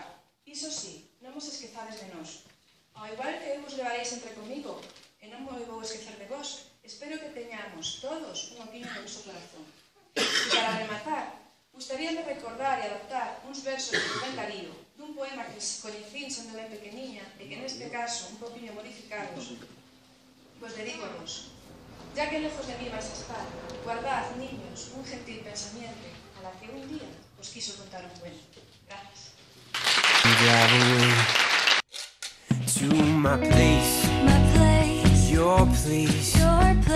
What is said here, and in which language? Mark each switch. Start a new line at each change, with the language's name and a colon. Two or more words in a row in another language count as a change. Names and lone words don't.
Galician: Iso sí, non vos esquezades de nós. Ao igual que eu vos levarei sempre comigo, e non me vou esquecer de vos, espero que teñamos todos un oquiño do vosso corazón. E para rematar, gustaríame recordar e adaptar uns versos de Rubén Darío, dun poema que coñecín sendo ben pequeniña e que neste caso, un poquinho modificados, vos dedico a vos.
Spanish: Ya que lejos de mí vais a estar, guardad, niños, un gentil pensamiento a la que un día os quiso contar un cuento. Gracias.
English: Drive away to my place, your place.